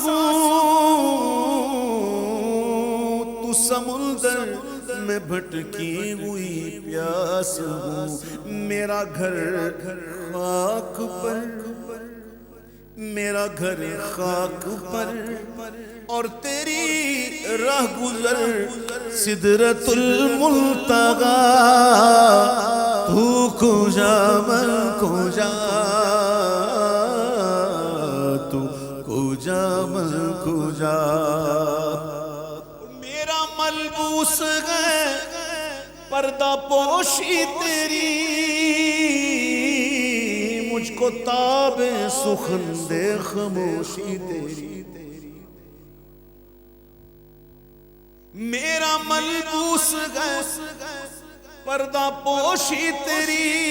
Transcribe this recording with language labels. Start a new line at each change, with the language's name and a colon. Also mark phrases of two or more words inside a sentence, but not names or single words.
Urdu: ہوں تو سمندر میں بھٹکی ہوئی پیاس ہوں میرا گھر خاک پر میرا گھر خاک پر اور تیری راہ گزر سدرۃ المنتہی
Persian: تو کجا من کجا تو کجا من کجا
Urdu: میرا ملبوس ہے پردہ پوشی تیری مجھ کو تاب سخن دے خاموشی تیری میرا ملبوس ہے پردہ پوشی تیری